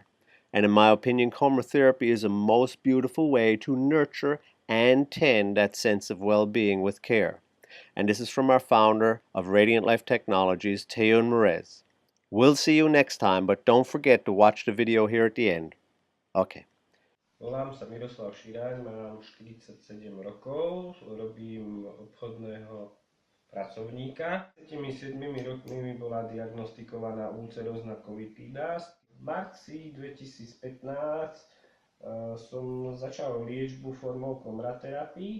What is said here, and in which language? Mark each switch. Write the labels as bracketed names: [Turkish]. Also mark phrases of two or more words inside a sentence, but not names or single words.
[English] And in my opinion, coMra therapy is a most beautiful way to nurture and tend that sense of well-being with care. And this is from our founder of Radiant Life Technologies, Teun Merez. We'll see you next time, but don't forget to watch the video here at the end. Okay. [Slovak] Volám sa Miroslav Širáň, mám 47 rokov, robím obchodného pracovníka. 7 rokmi mi bola diagnostikovaná ulcerózna colitis. V marci 2015 som začal liečbu formou coMra terapii.